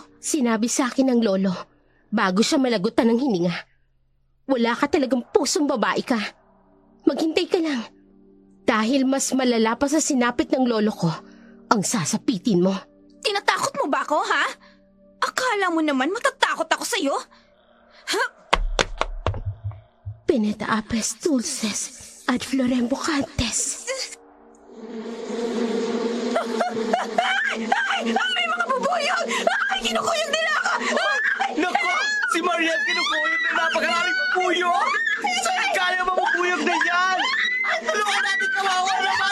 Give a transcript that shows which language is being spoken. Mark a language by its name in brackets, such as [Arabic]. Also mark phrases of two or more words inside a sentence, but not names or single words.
[Filipino] Sinabi sa akin ng lolo bago siya malagutan ng hininga. Wala ka talagang pusong babae ka. Maghintay ka lang. Dahil mas malala pa sa sinapit ng lolo ko ang sasapitin mo. Tinatakot mo ba ako, ha? Akala mo naman matatakot ako sa'yo? Ha? [Latin] Pineta apes dulces ad florem bocantes. [Filipino] Ay, may mga bubuyog! Ay, kinukuyog nila ako! Nako! Si Mariel kinukuyog na napakaraming puyog! Saan kaya mamupuyog na yan? Tulungan natin kawawa naman!